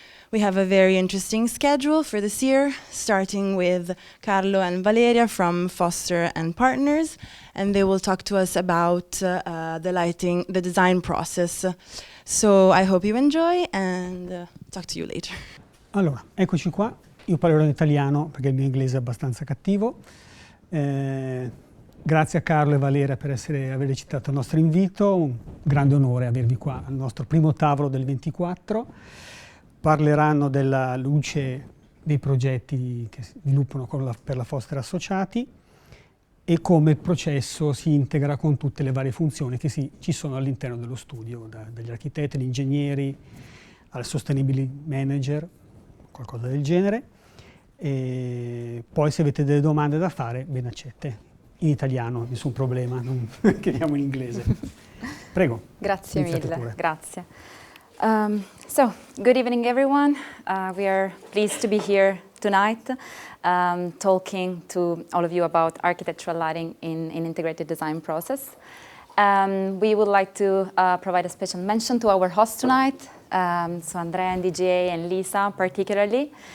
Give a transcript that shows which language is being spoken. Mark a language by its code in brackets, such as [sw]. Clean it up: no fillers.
[en] We have a very interesting schedule for this year, starting with Carlo and Valeria from Foster+Partners, and they will talk to us about the design process. So I hope you enjoy, and talk to you later. [it] Allora, eccoci qua. Io parlerò in italiano perché il mio inglese è abbastanza cattivo. Grazie a Carlo e Valeria per aver accettato il nostro invito. Un grande onore avervi qua al nostro primo tavolo del 24. Parleranno della luce dei progetti che si sviluppano per la Foster Associati e come il processo si integra con tutte le varie funzioni che ci sono all'interno dello studio, dagli architetti, agli ingegneri, al sustainability manager, qualcosa del genere. E poi se avete delle domande da fare, ben accette. In italiano, nessun problema, non chiediamo in inglese. Prego. Grazie mille, grazie. [en] So, good evening everyone. We are pleased to be here tonight talking to all of you about architectural lighting in integrated design process. We would like to provide a special mention to our host tonight, so Andrea and DGA and Lisa particularly.